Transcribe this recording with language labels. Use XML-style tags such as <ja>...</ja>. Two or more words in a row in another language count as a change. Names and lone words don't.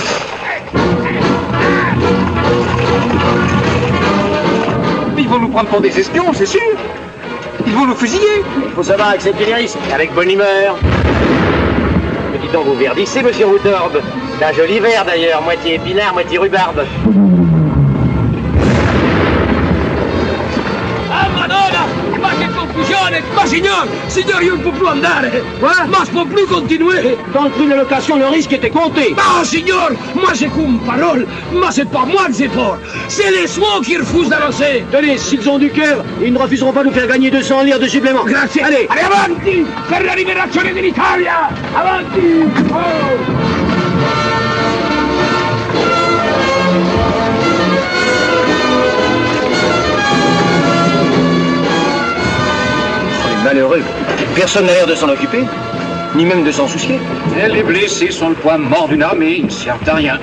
<fr>Ils vont nous prendre pour des espions, c'est sûr. Ils vont nous fusiller. Il faut savoir accepter les risques. Avec bonne humeur. Mais dis donc, vous verdissez, monsieur Routorp. C'est un joli verre, d'ailleurs. Moitié épinard, moitié rhubarbe.</fr> <it>Ah, Madonna! Ma che confusione! Ma signor, io non può più andare!</it> <fr>Ma je peux plus continuer! Dans le prix de location, le risque était compté! Non, signor! Moi, j'ai qu'une parole! Mais c'est pas moi que j'ai fort! C'est les soins qui refusent d'avancer! Tenez, s'ils ont du cœur, ils ne refuseront pas de nous faire gagner 200 lire de supplément! Grazie! Allez! Allez,</fr> <it>avanti! Per la liberazione dell'Italia! Avanti! Oh!</it> <fr>Malheureux. Personne n'a l'air de s'en occuper, ni même de s'en soucier. Et les blessés sont le point mort d'une armée, ils ne servent à rien.</fr>